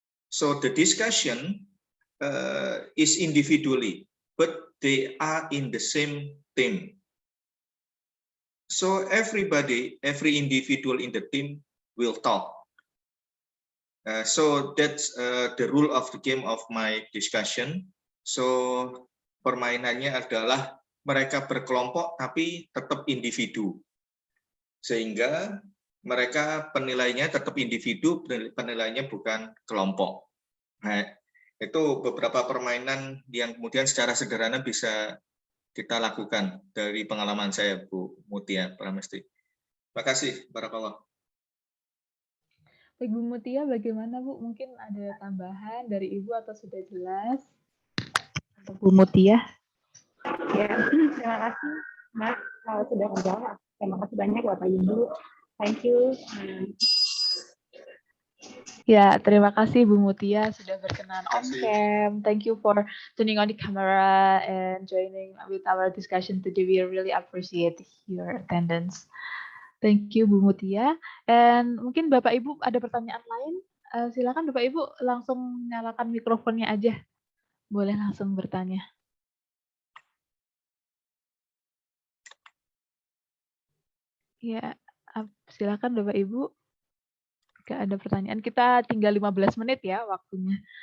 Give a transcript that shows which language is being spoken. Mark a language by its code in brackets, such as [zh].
[en] So the discussion is individually, but they are in the same team. So everybody, every individual in the team will talk. So that's the rule of the game of my discussion. [id] So permainannya adalah mereka berkelompok tapi tetap individu. Sehingga mereka penilainya tetap individu, penilainya bukan kelompok. Nah, itu beberapa permainan yang kemudian secara sederhana bisa kita lakukan dari pengalaman saya, Bu Mutia Pramesti. Terima kasih, Barakallah. Baik, Bu Mutia, bagaimana Bu? Mungkin ada tambahan dari Ibu atau sudah jelas? Untuk Bu Mutia. Ya, terima kasih Mas sudah menjawab. Terima kasih banyak Bapak Ibu. [en] Thank you. [id] Ya, terima kasih Bu Mutia sudah berkenan on cam. [en] Thank you for turning on the camera and joining with our discussion today. We really appreciate your attendance. Thank you Bu Mutia. [id] And mungkin Bapak Ibu ada pertanyaan lain? Silakan Bapak Ibu langsung nyalakan mikrofonnya aja. Boleh langsung bertanya. Ya, silakan Bapak Ibu. Jika ada pertanyaan, kita tinggal 15 menit ya waktunya.